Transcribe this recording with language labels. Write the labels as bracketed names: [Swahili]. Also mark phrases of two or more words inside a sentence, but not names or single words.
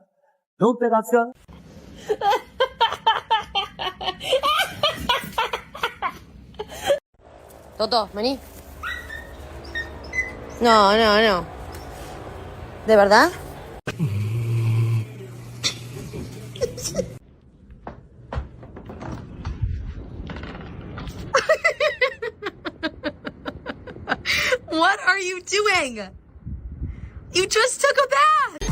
[Italian] Non te la [Spanish] Toto, vení. No, no, no. ¿De verdad? [English] What are you doing? You just took a bath.